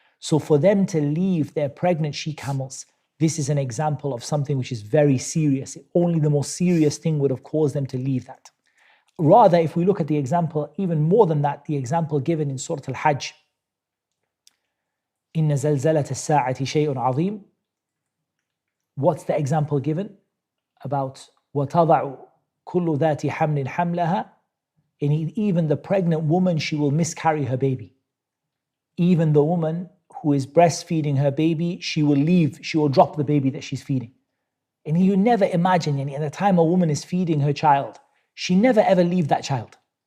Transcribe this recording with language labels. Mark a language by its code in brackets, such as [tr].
[en] So for them to leave their pregnant she-camels, this is an example of something which is very serious. Only the most serious thing would have caused them to leave that. Rather, if we look at the example, even more than that, the example given in Surah Al-Hajj, [ar] إِنَّ زَلْزَلَةَ السَّاعَةِ شَيْءٌ عَظِيمٌ. [en] What's the example given? [ar] About وَتَضَعُ كُلُّ ذَاتِ حَمْلٍ حَمْلَهَا. [en] And even the pregnant woman, she will miscarry her baby. Even the woman who is breastfeeding her baby, she will drop the baby that she's feeding. And you never imagine, at the time a woman is feeding her child, she never ever leave that child.